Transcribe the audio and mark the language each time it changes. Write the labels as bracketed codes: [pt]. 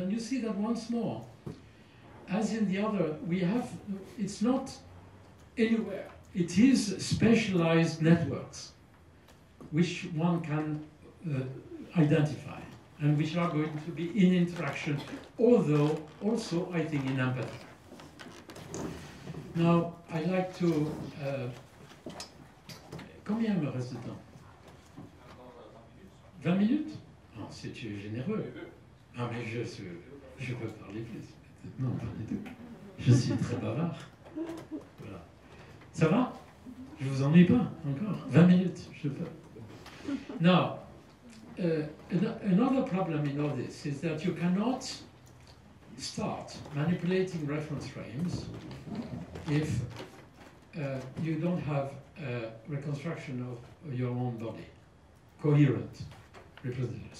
[en] And you see that once more, as in the other, we have, it's not anywhere. It is specialized networks, which one can identify, and which are going to be in interaction, although also, I think, in empathy. Now, I'd like to... [fr] combien me reste de temps? 20 minutes? Ah, c'est généreux. Ah, mais je peux parler plus. Non, pas du tout. Je suis très bavard. Voilà. Ça va? Je vous ennuie pas encore? 20 minutes, je peux. [en] Now, another problem in all this is that you cannot start manipulating reference frames if you don't have a reconstruction of your own body, coherent representation.